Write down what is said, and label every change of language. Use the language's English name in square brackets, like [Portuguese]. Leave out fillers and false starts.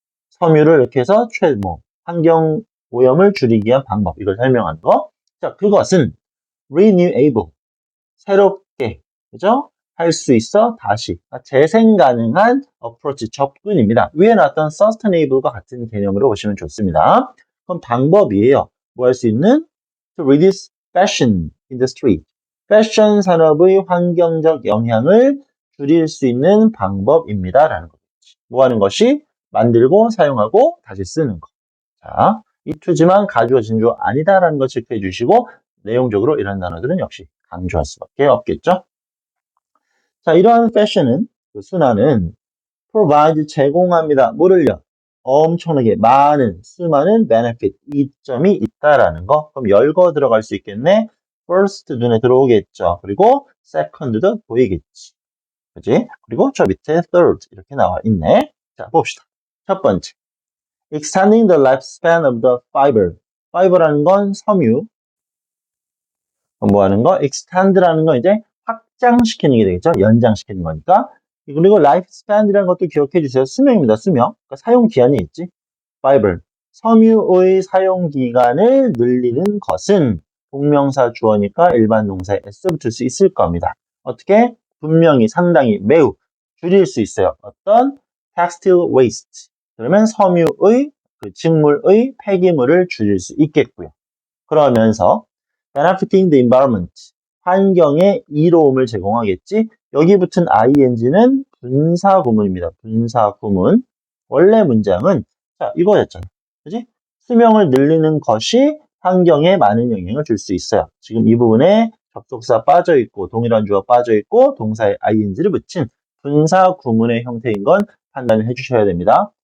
[Korean] 섬유를 이렇게 해서 환경 오염을 줄이기 위한 방법 이걸 설명하는 거. 자, 그것은 renewable 새롭게 그죠? 할 수 있어 다시 재생 가능한 approach 접근입니다. 위에 나왔던 sustainable과 같은 개념으로 보시면 좋습니다. 그럼 방법이에요. 뭐 할 수 있는? [English] To reduce fashion industry. [Korean] 패션 산업의 환경적 영향을 줄일 수 있는 방법입니다. 라는 거겠지. 뭐 하는 것이? 만들고 사용하고 다시 쓰는 거. 자, 이 투지만 가주어 진주어 아니다라는 거 체크해 주시고 내용적으로 이런 단어들은 역시 강조할 수밖에 없겠죠. 자, 이러한 패션은 그 순환은 provide 제공합니다. 뭐를요? 엄청나게 많은 수많은 benefit 이점이 있다라는 거. 그럼 열거 들어갈 수 있겠네. first 눈에 들어오겠죠. 그리고 second도 보이겠지. 그지? 그리고 저 밑에 third 이렇게 나와 있네. 자, 봅시다. 첫 번째. [English] extending the lifespan of the fiber. [Korean] fiber라는 건 섬유. 뭐 하는 거? extend라는 건 이제 확장시키는 게 되겠죠. 연장시키는 거니까. 그리고 lifespan이라는 것도 기억해 주세요. 수명입니다. 수명. 그러니까 사용 기한이 있지. [English] fiber. [Korean] 섬유의 사용 기간을 늘리는 것은 동명사 주어니까 일반 동사에 s 붙을 수 있을 겁니다. 어떻게? 분명히 상당히 매우 줄일 수 있어요. 어떤? [English] textile waste. [Korean] 그러면 섬유의 그 직물의 폐기물을 줄일 수 있겠고요. 그러면서 [English] benefiting the environment. [Korean] 환경에 이로움을 제공하겠지. 여기 붙은 ing는 분사구문입니다. 분사구문. 원래 문장은 자 이거였잖아. 그지? 수명을 늘리는 것이 환경에 많은 영향을 줄 수 있어요. 지금 이 부분에 접속사 빠져있고 동일한 주어 빠져있고 동사에 ing를 붙인 분사구문의 형태인 건 판단을 해주셔야 됩니다.